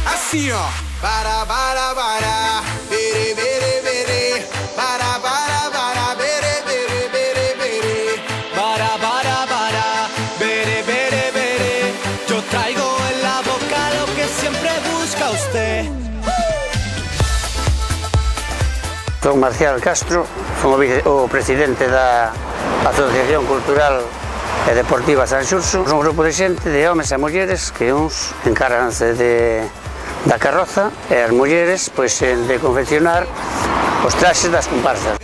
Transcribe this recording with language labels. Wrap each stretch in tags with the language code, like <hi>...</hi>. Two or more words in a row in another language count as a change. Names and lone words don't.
<pt>Assim, ó. Para, bere, bere, bere. Para, bere, bere, bere, bere. Para, bere, bere, bere.</pt> <es>Yo traigo en la boca lo que siempre busca usted.</es> <gl>Son Marcial Castro, son o presidente da Asociación Cultural e Deportiva San Xurxo. Son un grupo de xente, de homes e mulleres, que uns encárganse da carroza e as mulleres pois, de confeccionar os traxes das comparsas.</gl>